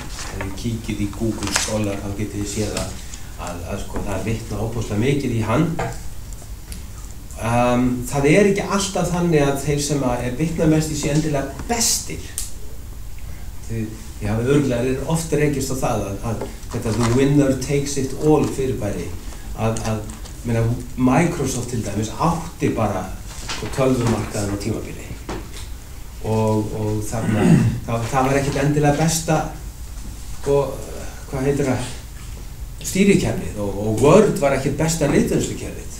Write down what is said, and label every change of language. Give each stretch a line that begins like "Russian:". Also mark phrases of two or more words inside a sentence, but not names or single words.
Icelandic: Ef þið kíkið í Google Scholar þá getið þið séð að það vitnar óbúslega mikið í hann. Það ekki alltaf þannig að þeir sem vitna mest í sé endilega bestir. Þið hafið örugglega oft rekist á það að þetta
English: the winner takes it all
Icelandic: fyrirbæri Microsoft til dæmis átti bara tölvumarkaðinn á tímabili. Og það var ekkert endilega besta hvað heitir það, stýrikerfið og Word var ekkert besta ritvinnslukerfið.